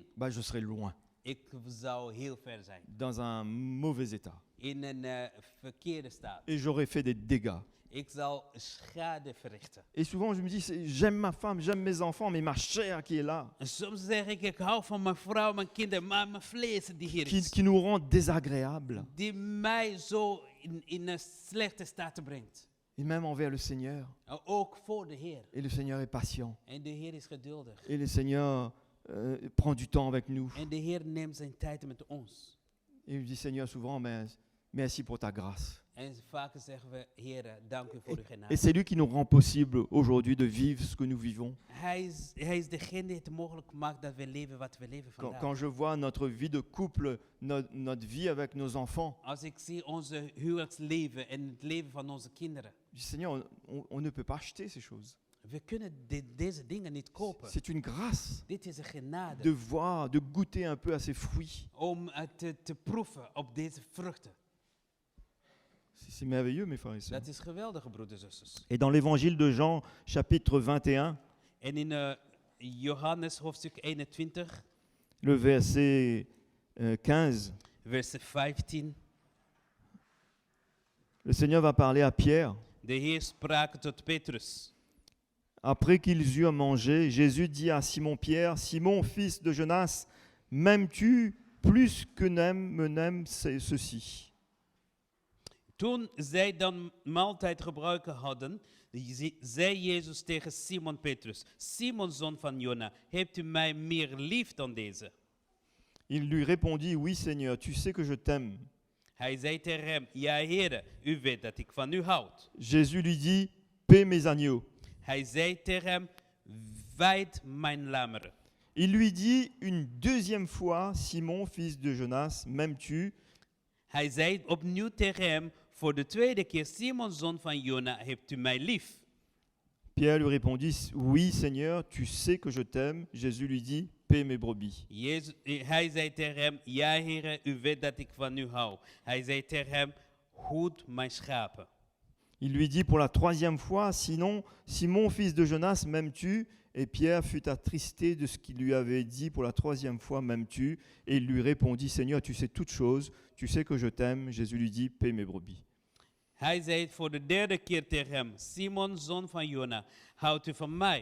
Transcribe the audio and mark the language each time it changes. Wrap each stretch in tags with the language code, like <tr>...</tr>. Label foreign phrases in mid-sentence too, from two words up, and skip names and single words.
<fr>bah, je serais loin,</fr> <nl>ik zou heel ver zijn.</nl> <fr>dans un mauvais état.</fr> <nl>In een verkeerde staat.</nl> <fr>Et j'aurais fait des dégâts.</fr> <nl>Ik zal schade verrichten.</nl> <fr>Et souvent, je me dis, j'aime ma femme, j'aime mes enfants, mais ma chair qui est là,</fr> <nl>En soms zeg ik hou van mijn vrouw, mijn kinderen, maar mijn vlees die hier is.</nl> <fr>qui nous rend désagréables,</fr> <nl>Die mij zo in een slechte staat brengt.</nl> <fr>et même envers le Seigneur.</fr> <nl>Ook voor de Heer.</nl> <fr>Et le Seigneur est patient.</fr> <nl>En de Heer is geduldig.</nl> <fr>Et le Seigneur prend du temps avec nous.</fr> <nl>En de Heer neemt zijn tijd met ons.</nl> <fr>Et je dis, Seigneur, souvent, mais merci pour ta grâce.</fr> <nl>En vaak zeggen we, Heer, dank u voor uw</nl> <fr>Et</fr> <nl>genade.</nl> <fr>c'est lui qui nous rend possible aujourd'hui de vivre ce que nous vivons.</fr> <nl>Hij is degene die het mogelijk maakt dat we leven wat we leven vandaag.</nl> <fr>Quand je vois notre vie de couple, notre vie avec nos enfants,</fr> <nl>Als ik zie onze huwelijksleven en het leven van onze kinderen.</nl> <fr>je dis, Seigneur, on ne peut pas acheter ces choses.</fr> <nl>We kunnen deze dingen niet kopen.</nl> <fr>C'est une grâce</fr> <nl>Dit is een genade.</nl> <fr>de voir, de goûter un peu à ces fruits.</fr> <nl>Om te proeven op deze vruchten.</nl> <fr>C'est merveilleux, mes frères et sœurs.</fr> <nl>Dat is geweldig, broeders en zusters.</nl> <fr>Et dans l'évangile de Jean, chapitre 21,</fr> <nl>En in Johannes hoofdstuk 21,</nl> <fr>le verset 15,</fr> <nl>vers 15.</nl> <fr>le Seigneur va parler à Pierre.</fr> <nl>De Heer sprak tot Petrus.</nl> <fr>Après qu'ils eurent mangé, Jésus dit à Simon-Pierre, « Simon, fils de Jonas, m'aimes-tu plus que me n'aiment ceux-ci »</fr> <nl>Toen zij dan maaltijd gebruiken hadden, zei Jezus tegen Simon Petrus, Simon, zoon van Jona, hebt u mij meer lief dan deze?</nl> <fr>Il lui répondit, oui Seigneur, tu sais que je t'aime.</fr> <nl>Hij zei tegen hem, ja Heere, u weet dat ik van u houd.</nl> <fr>Jésus lui dit, paie mes agneaux.</fr> <nl>Hij zei tegen hem, wijd mijn lammeren.</nl> <fr>Il lui dit une deuxième fois, Simon, fils de Jonas, m'aimes-tu?</fr> <nl>Hij zei opnieuw tegen hem, voor de tweede keer, Simon, zoon van Jona, hebt u mij lief?</nl> <fr>Pierre lui répondit, oui Seigneur, tu sais que je t'aime. Jésus lui dit, paie mes brebis.</fr> <nl>Hij zei tegen hem, ja Heere, u weet dat ik van u hou. Hij zei tegen hem, hoed mijn schapen.</nl> <fr>Il lui dit pour la troisième fois, sinon, Simon, fils de Jonas, m'aimes-tu? Et Pierre fut attristé de ce qu'il lui avait dit pour la troisième fois, m'aimes-tu? Et il lui répondit, Seigneur, tu sais toutes choses, tu sais que je t'aime. Jésus lui dit, paie mes brebis.</fr> <nl>Hij zei voor de derde keer tegen hem, Simon, zoon van Jona, houdt u van mij?</nl>